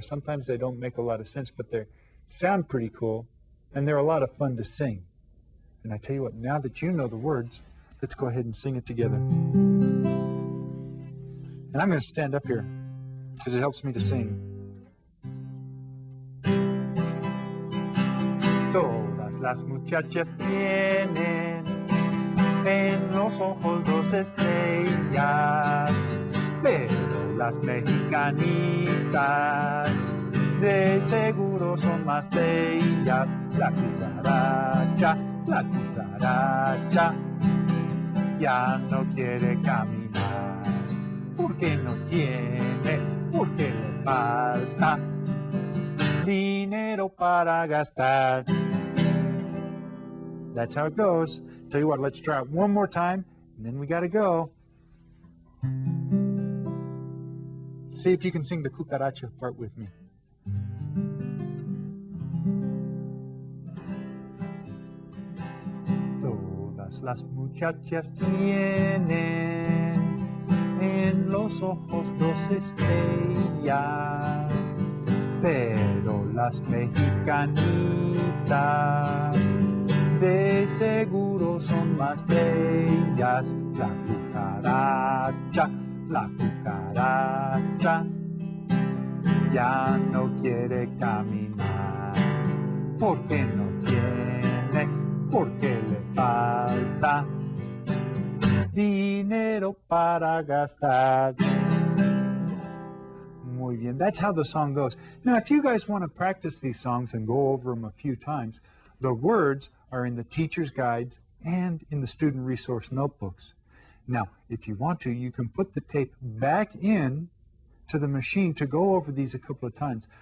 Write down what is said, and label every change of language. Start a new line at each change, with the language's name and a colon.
English: Sometimes they don't make a lot of sense, but they sound pretty cool, and they're a lot of fun to sing. And I tell you what, now that you know the words, let's go ahead and sing it together. And I'm going to stand up here because it helps me to sing.
Spanish: Todas las muchachas tienen en los ojos dos estrellas, pero las mexicanitas de seguro son más bellas. La cucaracha, ya no quiere caminar, porque no tiene, porque le falta dinero para gastar.
English: That's how it goes. Tell you what, let's try it one more time, and then we gotta go. See if you can sing the cucaracha part with me. Todas las muchachas tienen en los ojos dos estrellas, pero las mexicanitas de seguro son más bellas. La cucaracha, ya no quiere caminar, porque no tiene, porque le falta dinero para gastar.
Spanish: Muy bien,
English: that's how the song goes. Now, if you guys want to practice these songs and go over them a few times, the words are in the teacher's guides and in the student resource notebooks. Now, if you want to, you can put the tape back in to the machine to go over these a couple of times.